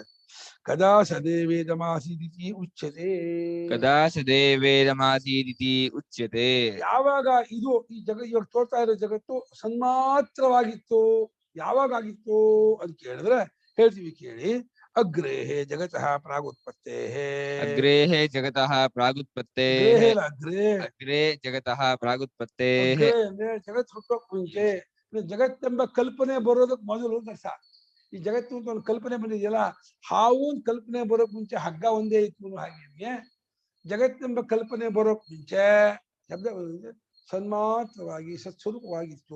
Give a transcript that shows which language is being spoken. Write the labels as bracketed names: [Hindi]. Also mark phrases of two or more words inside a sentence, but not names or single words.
[Sanskrit] ಕದಾ ಸದೇವೇದಮಾಸೀದಿತಿ ಉಚ್ಯತೆ. ಕದಾ ಸದೇವೇದಮಾಸೀದಿತಿ ಉಚ್ಯತೆ. [Kannada] ಯಾವಾಗ ಇದು ಈ ಇವಾಗ ತೋರ್ತಾ ಇರೋ ಜಗತ್ತು ಸನ್ಮಾತ್ರವಾಗಿತ್ತು, ಯಾವಾಗ ಆಗಿತ್ತು ಅಂತ ಕೇಳಿದ್ರೆ ಹೇಳ್ತೀವಿ, ಕೇಳಿ. [Sanskrit] ಅಗ್ರೇಹೇ ಜಗತಃ ಪ್ರಾಗುತ್ಪತ್ತೇ. ಅಗ್ರೇಹೇ ಜಗತಃ ಪ್ರಾಗುತ್ಪತ್ತೇ. ಅಗ್ರೇ ಜಗತಃ ಪ್ರಾಗುತ್ಪತ್ತೇ. [Kannada] ಅಂದ್ರೆ ಜಗತ್ ಹುಟ್ಟೋಕ್ ಮುಂಚೆ, ಜಗತ್ತೆಂಬ ಕಲ್ಪನೆ ಬರೋದಕ್ಕೆ ಮೊದಲು ಅರ್ಥ. ಈ ಜಗತ್ತು ಅಂತ ಒಂದು ಕಲ್ಪನೆ ಬಂದಿದೆಯಲ್ಲ, ಹಾವು ಕಲ್ಪನೆ ಬರೋಕ್ ಮುಂಚೆ ಹಗ್ಗ ಒಂದೇ ಇತ್ತು. ಹಾಗೆ ಜಗತ್ತೆಂಬ ಕಲ್ಪನೆ ಬರೋಕ್ ಮುಂಚೆ ಶಬ್ದ ಸನ್ಮಾತ್ರವಾಗಿ ಸತ್ಸ್ವರೂಪವಾಗಿತ್ತು.